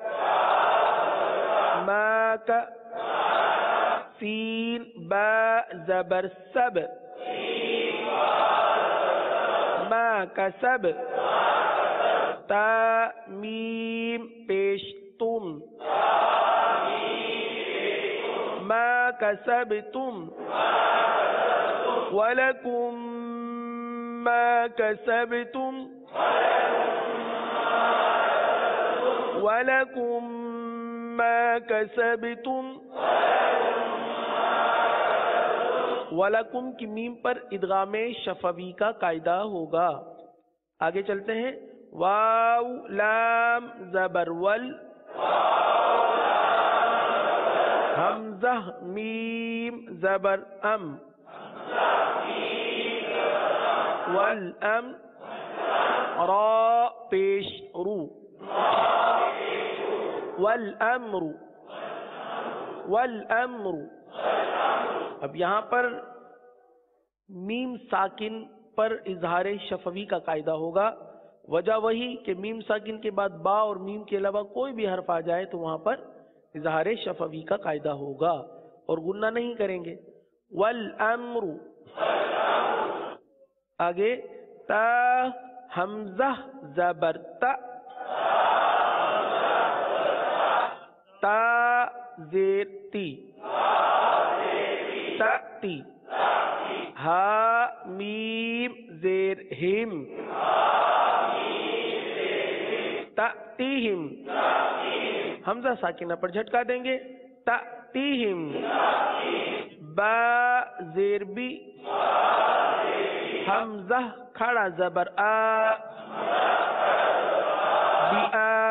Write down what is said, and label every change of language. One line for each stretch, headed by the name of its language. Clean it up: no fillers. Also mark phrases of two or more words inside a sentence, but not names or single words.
Urdu: ما کا، سین با زبر سب، ما کا سب، تا میم پیش تم،
Arabic: ما کسبتم، وَلَكُمْ ما کسبتم، وَلَكُمْ ما کسبتم.
Urdu: وَلَكُمْ کی میم پر ادغام شفوی کا قاعدہ ہوگا. آگے چلتے ہیں. واو لام زبر ول، حمزہ میم زبر ام، والام، را پیش رو،
Arabic: والامر، والامر.
Urdu: اب یہاں پر میم ساکن پر اظہار شفوی کا قاعدہ ہوگا. وجہ وہی کہ میم ساکن کے بعد با اور میم کے علاوہ کوئی بھی حرف آ جائے تو وہاں پر اظہار شفوی کا قاعدہ ہوگا اور غنہ نہیں کریں گے. والامر. آگے تا حمزہ زبر تا، تا زیر تی، تأتی. ہا میم زیر ہم، تأتیہم. حمزہ ساکنہ پر جھٹکا دیں گے، تأتیہم. با زیر بی، حمزہ کھڑا زبر آ، بی آ.